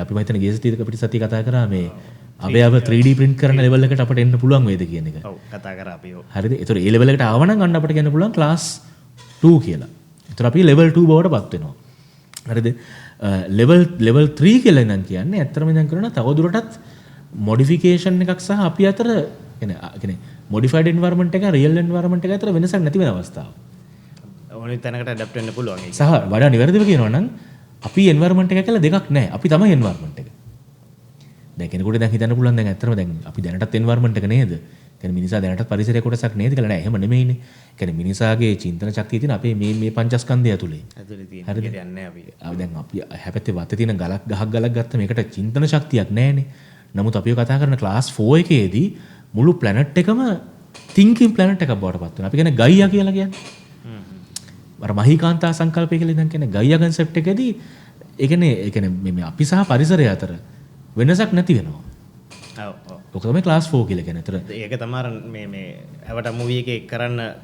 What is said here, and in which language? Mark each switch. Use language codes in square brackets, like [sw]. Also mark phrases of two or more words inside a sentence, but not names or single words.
[si] අපි මම හිතන්නේ ගේසතියක පිටිසතිය කතා කරා මේ අවයව 3D print කරන level එකට අපිට එන්න පුළුවන් වේද කියන එක. ඔව් කතා කරා අපි ඔව්. හරිද? ඒතර ඒ level එකට ආව නම් අන්න අපිට කියන්න පුළුවන් class 2 කියලා. ඒතර අපි level 2 බවට පත් වෙනවා. හරිද? level 3 කියලා නම් කියන්නේ ඇත්තටම දැන් කරනවා තවදුරටත් modification එකක් සහ අපි අතර කියන්නේ [en] modified environment [si] එක [en] real environment [si] එක අතර වෙනසක් නැති වෙන අවස්ථාව. ඕනෙ තැනකට adapt වෙන්න පුළුවන් ඒක. සහ වඩා නිවැරදිව කියනවා නම් අපි environment එක කියලා දෙකක් නැහැ. අපි තමයි environment එක. දැන් කෙනෙකුට දැන් හිතන්න පුළුවන් දැන් ඇත්තටම දැන් අපි දැනටත් environment එක නේද? කියන්නේ මිනිසා දැනට පරිසරයේ කොටසක් නේද කියලා නෑ. එහෙම නෙමෙයිනේ. කියන්නේ මිනිසාගේ චින්තන ශක්තිය තියෙන අපේ මේ පංචස්කන්ධය ඇතුලේ. ඇතුලේ තියෙන. හරිද? එකට යන්නේ අපි. දැන් අපි හැපැත්තේ වත්තේ තියෙන ගහක් ගත්තම ඒකට චින්තන ශක්තියක් නැහැනේ. නමුත් අපි කතා කරන ක්ලාස් 4 එකේදී මුළු ප්ලැනට් එකම [en] thinking planet [si] එකක් බවට පත් වෙනවා. අපි කියන්නේ ගයියා කියලා කියන්නේ. අර මහීකාන්තා සංකල්පය කියලා ඉතින් කියන්නේ ගයියා concept එකේදී ඒ කියන්නේ මේ අපි සහ පරිසරය අතර වෙනසක් නැති වෙනවා. ඔව් ඔව්. ඔක තමයි ක්ලාස් 4 කියලා කියන්නේ. ඒක තමයි මේ ඇවට මූවී එකේ කරන්න